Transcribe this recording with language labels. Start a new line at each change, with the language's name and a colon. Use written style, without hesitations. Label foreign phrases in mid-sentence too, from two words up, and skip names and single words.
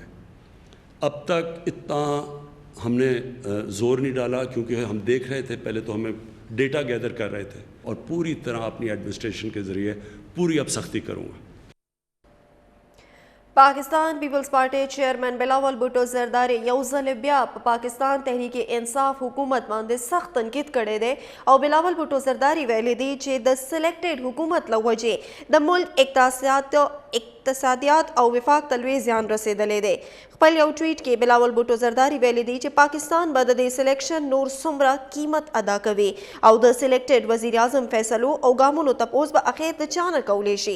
Urdu: اب تک اتنا ہم نے زور نہیں ڈالا کیونکہ ہم دیکھ رہے تھے، پہلے تو ہمیں
English: data gather
Urdu: کر رہے تھے، اور پوری طرح اپنی ایڈمنسٹریشن کے ذریعے پوری اب سختی کروں گا.
Pashto: پاکستان پیپلز پارٹی چیئرمین بلاول بھٹو زرداری یوزل بیا پاکستان تحریک انصاف حکومت باندې سخت تنقید کړی دی او بلاول بھٹو زرداری ویلي دی چې د سلیکټډ حکومت له وجې د ملک اقتصادیات او وفاق ته لوی زیان رسېدلی دی. خپل یو ټویټ کې بلاول بھٹو زرداری ویلي دی چې پاکستان به د دې سلیکشن نور څومره قیمت ادا کوي او د سلیکټډ وزیر اعظم فیصلو او ګامونو تپوس به اخر د چا نه کولی شي.